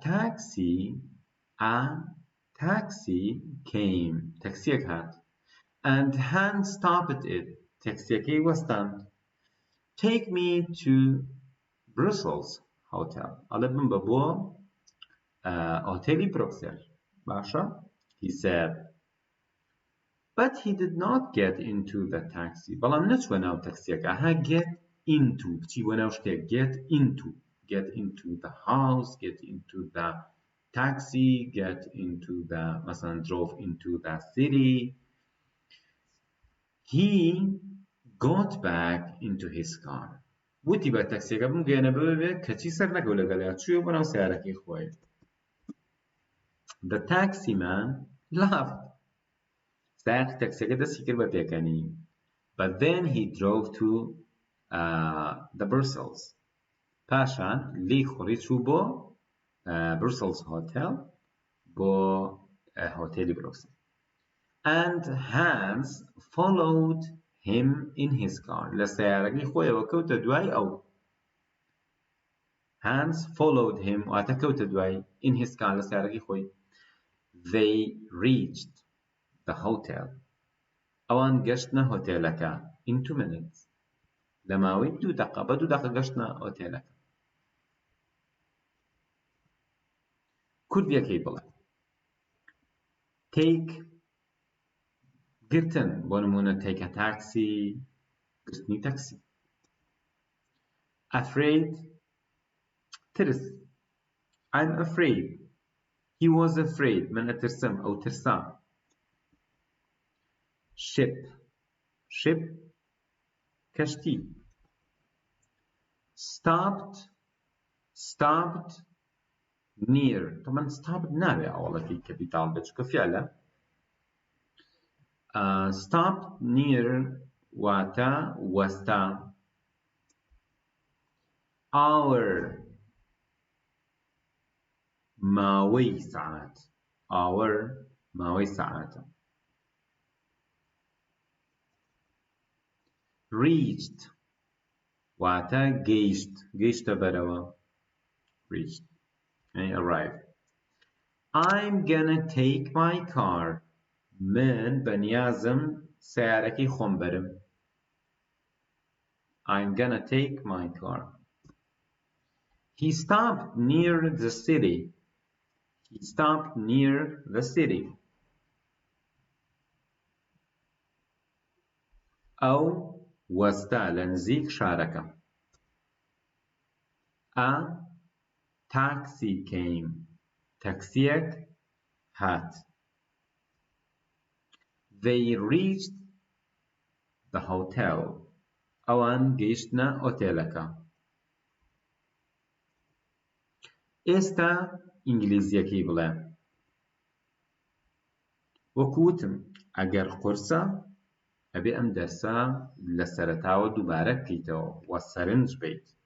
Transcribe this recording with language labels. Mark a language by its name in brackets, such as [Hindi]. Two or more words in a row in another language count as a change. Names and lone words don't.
[English] taxi came [Central Kurdish] تاکسیەک هات [English] and hand stopped it [Central Kurdish] تاکسیەکەی وەستاند [English] take me to Brussels hotel [Central Kurdish] ئەڵێ بمبە بۆ ئۆتێلی بروکسل باشە [English] he said but he did not get into the taxi [Central Kurdish] بەڵام نەچوە ناو تاکسیەکە ها [English] get into [Central Kurdish] بچی بۆ ناو شتێک [English] get into the house get into the taxi get into the مثلا drove into the city he got back into his car [Central Kurdish] وتی بە تاکسیەکە بمگەێنە ببێ کەچی سەر نەکەو لەگەڵیا چووە بۆ ناو سیارەکەی خۆی [English] the taxi man laughed [Central Kurdish] سایقی تاکسیەکە دەستی کرد بە پێکەنی [English] but then he drove to the Brussels [Central Kurdish] پاشان لێی خوڕی چوو بۆ Brussels hotel بۆ هۆتێلی بروکسل [English] and Hans followed him in his car [Central Kurdish] لە سیارەکەی خۆیەوە کەوتە دوای ئەو [English] Hans followed him [Central Kurdish] واتە کەوتە دوای [English] in his car [Central Kurdish] لە سیارەکەی خۆی [English] they reached the hotel [Central Kurdish] ئەوان گەشتنە هۆتێلەکە [English] in 2 minutes [Central Kurdish] لە ماوەی 2 دقە بە 2 دقە گەشتنە هۆتێلەکە کوردیەکەی بڵێ take گرتن بۆ نمونە [English] take a taxi [Central Kurdish] گرتنی تاکسی afraid ترس [English] I'm afraid he was afraid [Central Kurdish] من ئەترسم ئەو ترسا ship کەشتی [English] stopped near [Central Kurdish] طبعا stopped نابێ ئەوڵەکەی کەپیتاڵ بێت چکە فعلە [English] stopped near [Central Kurdish] واتە وەستا hour ماوەی سعات hour ماوەی سعاتە [English] reached [Central Kurdish] واتە گەیشتە بەرەوە [English] reached يعني arrived I'm gonna take my car [Central Kurdish] من بەنیازم سیارەکەی خۆم بەرم [English] I'm gonna take my car he stopped near the city [Central Kurdish] ئەو وەستا لە نزیک شارەکە [English] a taxi came [Central Kurdish] تاکسیەک هات [English] they reached the hotel [Central Kurdish] ئەوان گەیشتنە ئۆتێلەکە ئێستا ئینگلیزیەکەی بڵێ. وەکووتم ئەگەر قورسە ئەبێ ئەم دەرسە لە سەرەتاوە دووبارە بکەیتەوە وە سەرنج بیت.